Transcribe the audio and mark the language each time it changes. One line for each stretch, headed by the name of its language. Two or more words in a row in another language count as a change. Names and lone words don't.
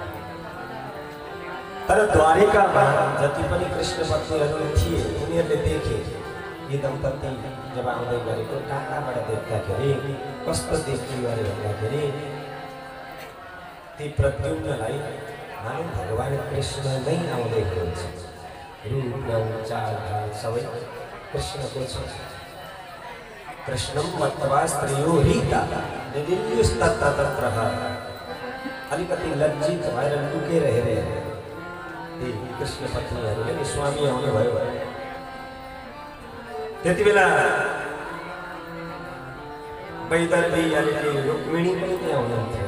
Nepali: तर द्वारिकामा जति पनि कृष्ण पत्नीहरू थिए उनीहरूले देखे यी दम्पति जब आउँदै गरेको टाढाबाट देख्दाखेरि कस्तो देखियो अरे भन्दाखेरि ती प्रद्युम्नलाई मानव भगवान कृष्ण नै आउँदै हुनुहुन्छ। रूप रङ चाल ढाल सबै कृष्णको छ।
Sanskrit: कृष्णं मत्वा स्त्रियो रीता निदिल्युस्तत्र तत्रः।
Nepali: अलिकति लज्जित भएर लुकेर हेरे ती कृष्ण पत्नीहरूले नि स्वामी आउनुभयो। त्यति बेला वैदर्भी अनि रुक्मिणी पनि त्यहाँ हुनुहुन्थ्यो।